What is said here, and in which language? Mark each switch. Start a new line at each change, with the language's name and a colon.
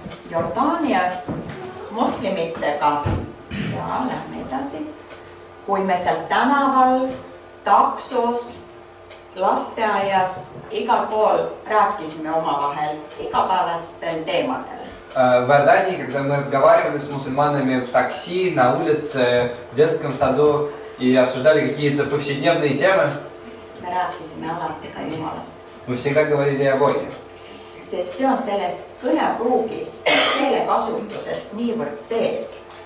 Estonian: Jordaanias moslemitega, ja lähme edasi, kui me seal tänaval, taksos, lasteaias, igal pool rääkisime omavahel igapäevastel teemadel.
Russian: В Иордании, когда мы разговаривали с мусульманами в такси, на улице, в детском саду и обсуждали какие-то повседневные темы,
Estonian: Me me rääkisime alati ka Jumalast.
Russian: Мы всегда говорили о Боге.
Estonian: Sest see on selles kõnepruugis, keelekasutusest niivõrd sees.